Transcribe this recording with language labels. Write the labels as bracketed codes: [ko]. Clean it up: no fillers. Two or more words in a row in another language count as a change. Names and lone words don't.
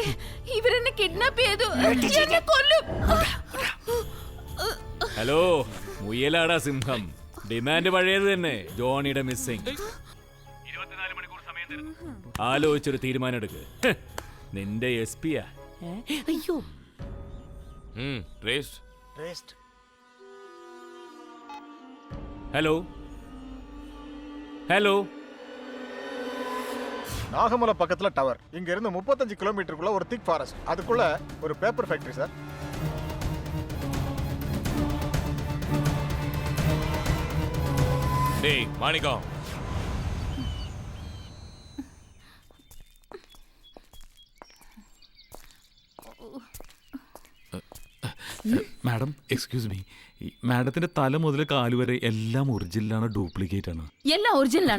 [ml] ഇവരെന്നെ കിഡ്നാപ്പ് ചെയ്തു. എന്നെ കൊല്ലും. ഹലോ, മുയലാടാ സിംഹം. ഡിമാൻഡ് പഴയത് തന്നെ. ജോണിയുടെ മിസ്സിംഗ്. 24 മണിക്കൂർ സമയം തരുന്നു. ആലോചിച്ചൊരു തീരുമാനം എടുക്ക്. നിന്റെ SP. അയ്യോ. [ta] ஹலோ ஹலோ. நாகமலை பக்கத்துல டவர். இங்க இருந்து 35 கிலோமீட்டருக்குள்ள ஒரு [en] thick forest. [ta] அதுக்குள்ள ஒரு [en] paper factory [ta] சார். டேய் மாணிக்கம், [ml] മാഡം, [en] excuse me. [ml] മാഡത്തിന്റെ തല മുതൽ കാലുവരെ എല്ലാം ഒറിജിനലാണ്, ഡ്യൂപ്ലിക്കേറ്റ് ആണ്? എല്ലാം ഒറിജിനലാണ്.